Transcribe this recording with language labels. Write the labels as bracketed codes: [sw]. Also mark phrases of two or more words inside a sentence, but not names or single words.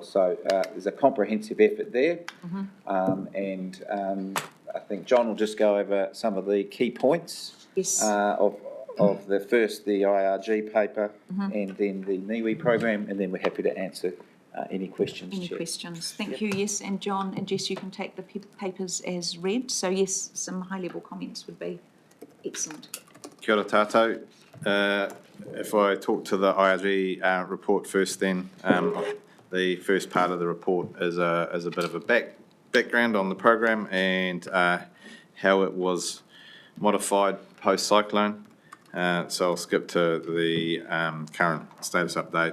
[en] So there's a comprehensive effort there. And I think John will just go over some of the key points of the IRG paper and then the Niue program, and then we're happy to answer any questions, Any Chair. questions? Thank you. Yes, and John and Jess, you can take the papers as read. So yes, some high-level comments would be excellent. [mi] Kia ora tātou. [en] If I talk to the IRG report first, then the first part of the report is a bit of a background on the program and how it was modified post-cyclone. So I'll skip to the current status update.